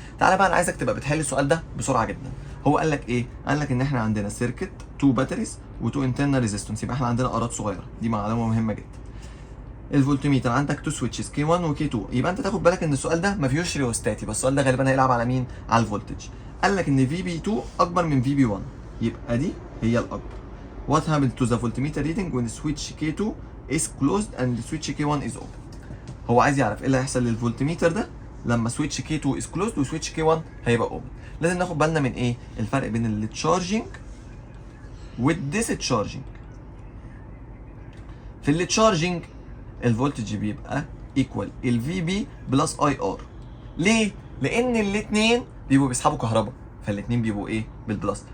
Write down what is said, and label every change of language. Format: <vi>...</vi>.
<ar>تعالى بقى انا عايزك تبقى بتحل السؤال ده بسرعه جدا. هو قال لك ايه؟ قال لك ان احنا عندنا سيركت 2 باتريز و2 انترنال ريزيستنس. يبقى احنا عندنا ارات صغيره، دي معلومه مهمه جدا. الفولتميتر عندك 2 سويتشز كي 1 وكي 2. يبقى انت تاخد بالك ان السؤال ده ما فيهوش ريوستات. يبقى السؤال ده غالبا هيلعب على مين؟ على الفولتج. قال لك ان في بي 2 اكبر من في بي 1، يبقى دي هي الاكبر.</ar> <en>What happened to the voltmeter reading when switch K2 is closed and switch K1 is open؟</en> <ar>هو عايز يعرف ايه اللي هيحصل للفولتميتر ده لما</ar> <en>switch K2 is closed و switch K1</en> <ar>هيبقى</ar> <en>open.</en> <ar>لازم ناخد بالنا من ايه؟ الفرق بين التشارجنج والديسشارجنج. في التشارجنج الفولتج بيبقى ايكوال الفي بي بلس اي ار. ليه؟ لان الاثنين بيبقوا بيسحبوا كهرباء، فالاثنين بيبقوا ايه؟ بالبلس.</ar>